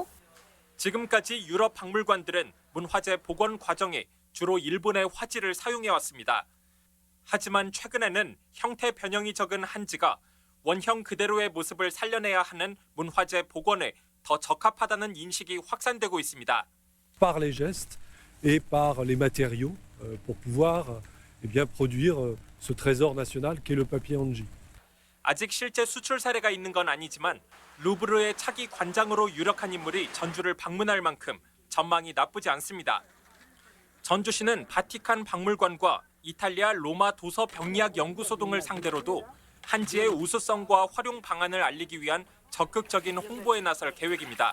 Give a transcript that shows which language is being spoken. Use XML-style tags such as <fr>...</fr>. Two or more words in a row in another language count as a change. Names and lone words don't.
<ko>지금까지 유럽 박물관들은 문화재 복원 과정에 주로 일본의 화지를 사용해왔습니다. 하지만 최근에는 형태 변형이 적은 한지가 원형 그대로의 모습을 살려내야 하는 문화재 복원에 더 적합하다는 인식이 확산되고 있습니다.</ko> <fr>Par les gestes et par les matériaux pour pouvoir produire ce trésor national qu'est le papier hanji.</fr> <ko>아직 실제 수출 사례가 있는 건 아니지만 루브르의 차기 관장으로 유력한 인물이 전주를 방문할 만큼 전망이 나쁘지 않습니다. 전주시는 바티칸 박물관과 이탈리아 로마 도서 병리학 연구소 등을 상대로도 한지의 우수성과 활용 방안을 알리기 위한 적극적인 홍보에 나설 계획입니다.</ko>